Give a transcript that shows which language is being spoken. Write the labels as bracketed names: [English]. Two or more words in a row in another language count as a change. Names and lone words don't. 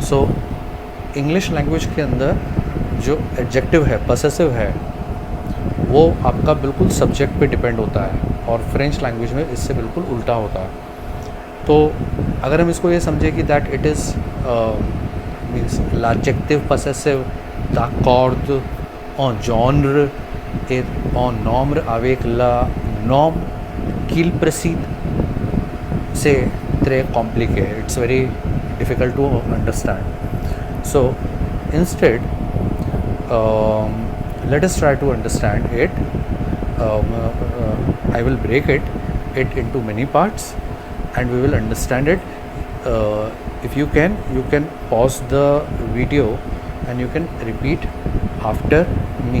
[Hindi] सो [English] English language [Hindi] के अंदर जो एडजेक्टिव है, पॉसेसिव है, वो आपका बिल्कुल सब्जेक्ट पे डिपेंड होता है, और [English] French language [Hindi] में इससे बिल्कुल उल्टा होता है. तो अगर हम इसको ये समझें कि [English] that it is means [French] l'adjective possessive s'accorde en genre et en nombre avec le nom qu'il précède, c'est très compliqué. [English] It's very difficult to understand. So instead, let us try to understand it. I will break it into many parts, and we will understand it. If you can pause the video and you can repeat after me.